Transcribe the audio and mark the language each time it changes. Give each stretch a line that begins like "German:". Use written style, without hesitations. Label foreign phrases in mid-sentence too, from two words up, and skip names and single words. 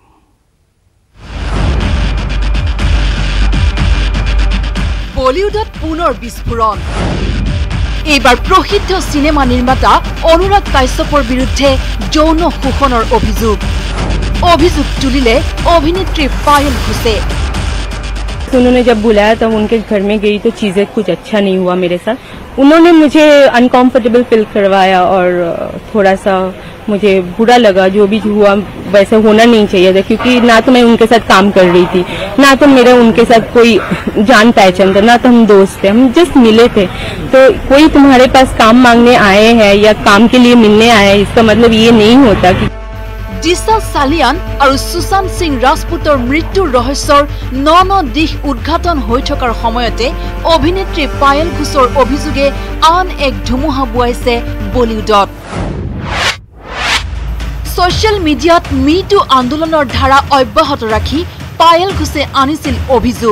Assamese: বলিউডত পুনৰ বিস্ফোৰণ। এইবাৰ প্ৰসিদ্ধ চিনেমা নিৰ্মাতা অনুৰাগ কাশ্যপৰ বিৰুদ্ধে যৌন শোষণৰ অভিযোগ তুলিলে অভিনেত্ৰী পায়েল ঘোষে।
Hindi: उन्होंने जब बुलाया तब उनके घर में गई तो चीजें कुछ अच्छा नहीं हुआ मेरे साथ। उन्होंने मुझे अनकंफर्टेबल फील करवाया और थोड़ा सा मुझे बुरा लगा। जो भी हुआ वैसे होना नहीं चाहिए था, क्योंकि ना तो मैं उनके साथ काम कर रही थी, ना तो मेरा उनके साथ कोई जान पहचान था, ना तो हम दोस्त थे, हम जस्ट मिले थे। तो कोई तुम्हारे पास काम मांगने आए हैं या काम के लिए मिलने आए हैं, इसका मतलब ये नहीं होता कि
Assamese: দিশা চালিয়ান আৰু সুশান্ত সিং ৰাজপুতৰ মৃত্যুৰ ৰহস্যৰ ন দিশ উদ্ঘাটন হৈ থকাৰ সময়তে অভিনেত্ৰী পায়েল ঘোষৰ অভিযোগে আন এক ধুমুহা বুৱাইছে বলিউডত। ছ'চিয়েল মিডিয়াত মিটু আন্দোলনৰ ধাৰা অব্যাহত ৰাখি পায়েল ঘোষে আনিছিল অভিযোগ।